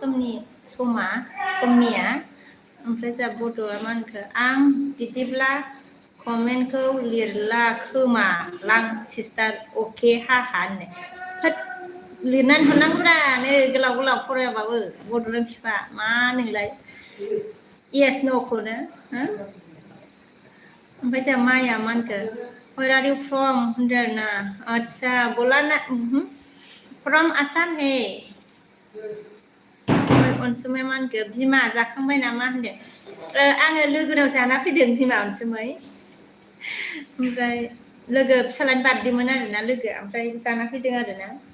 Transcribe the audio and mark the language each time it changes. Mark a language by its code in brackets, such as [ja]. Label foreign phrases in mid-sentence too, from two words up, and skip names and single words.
[brx] समनिया ओमफ्राय जोंहा बड'आ मा होनखो आं बिदिब्ला कमेन्टखौ लिरला खोमा लां सिस्टार अके हा होननाय लिरनानै हरनांगौब्रा नै गोलाव गोलाव फरायाबाबो बड'लेण्ड फिफा मा नोंलाय येस न'खौनो ओमफ्राय जोंहा माया मा होनखो [en] where are you from [brx] होनदों आरोना [hi] आच्छा बोला [brx] ना [en] from Assam hey [brx] अनसुमै मा होनखो बिमा जाखांबाय नामा होनदों आङो लोगोनाव जाना फैदों बिमा अनसुमै ओमफ्राय लोगो फिसालानि बार्थडेमोन आरोना लोगोआ ओमफ्राय जाना फैदों आरोना